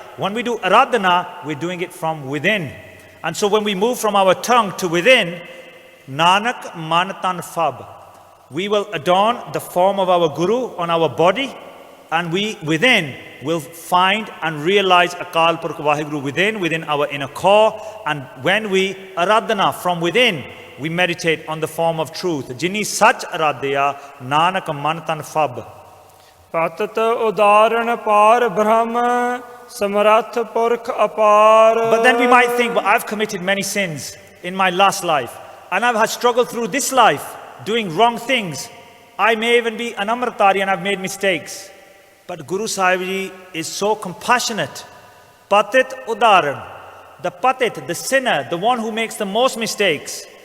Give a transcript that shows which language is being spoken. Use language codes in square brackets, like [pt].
[en] When we do Aradhana, we're doing it from within. And so when we move from our tongue to within, [pa] Nanak Manatan Fab, [en] we will adorn the form of our Guru on our body, and we within will find and realize Akal Purkh Vaheguru within our inner core. And when we Aradhana from within, we meditate on the form of truth. [pa] Jini Sach Aradhya, Nanak Manatan Fab. ਪਤਤ ਉਦਾਹਰਣ ਪਾਰ ਬ੍ਰਹਮ ਸਮਰੱਥ ਪੁਰਖ ਅਪਾਰ. [en] But then we might think, but I've committed many sins in my last life, and I've had struggled through this life doing wrong things. I may even be an Amritari and I've made mistakes. But Guru Sahib Ji is so compassionate. [pa] Patit Udaran. [en] The patit, the sinner, the one who makes the most mistakes.